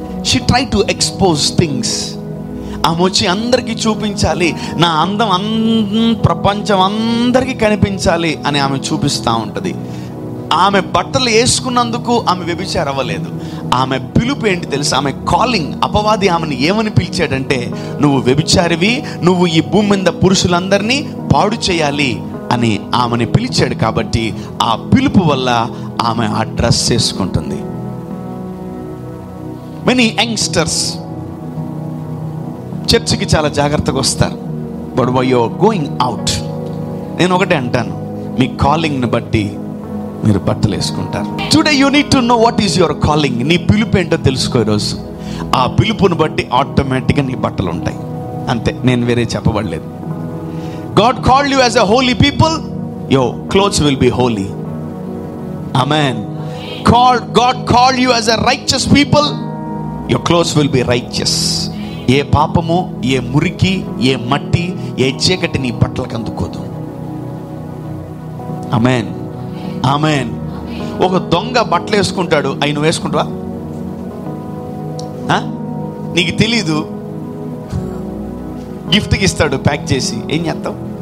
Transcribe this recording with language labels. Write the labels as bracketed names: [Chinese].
[English] She tried to expose things. [Telugu] ఆమె వచ్చి అందరికీ చూపించాలి, నా అందం ప్రపంచం అందరికీ కనిపించాలి అని ఆమె చూపిస్తూ ఉంటుంది. ఆమె బట్టలు వేసుకున్నందుకు ఆమె వ్యభిచారం అవ్వలేదు. ఆమె పిలుపు ఏంటి తెలుసా? ఆమె కాలింగ్. అపవాది ఆమెను ఏమని పిలిచాడంటే, నువ్వు వ్యభిచారివి, నువ్వు ఈ భూమి మీద పురుషులందరినీ పాడు చేయాలి అని ఆమెని పిలిచాడు. కాబట్టి ఆ పిలుపు వల్ల ఆమె ఆ డ్రెస్ వేసుకుంటుంది. [English] many youngsters [Telugu] చర్చికి చాలా జాగ్రత్తగా వస్తారు. [English] but why you are going out, [Telugu] నేను ఒకటే అంటాను, మీ కాలింగ్ని బట్టి మీరు బట్టలు వేసుకుంటారు. [English] Today you need to know what is your calling. [Telugu] నీ పిలుపు ఏంటో తెలుసుకో ఈరోజు. ఆ పిలుపుని బట్టి ఆటోమేటిక్గా నీ బట్టలు ఉంటాయి, అంతే. నేను వేరే చెప్పబడలేదు. [English] God called you as a holy people, your clothes will be holy. Amen. God called you as a righteous people, your clothes will be righteous. [Telugu] ఏ పాపము, ఏ మురికి, ఏ మట్టి, ఏ చీకటి నీ బట్టలకు అందుకోదు. ఆమేన్, ఆమేన్. ఒక దొంగ బట్టలు వేసుకుంటాడు, అవి నువ్వు వేసుకుంటావా? నీకు తెలీదు, గిఫ్ట్కి ఇస్తాడు ప్యాక్ చేసి, ఏం చేస్తావు?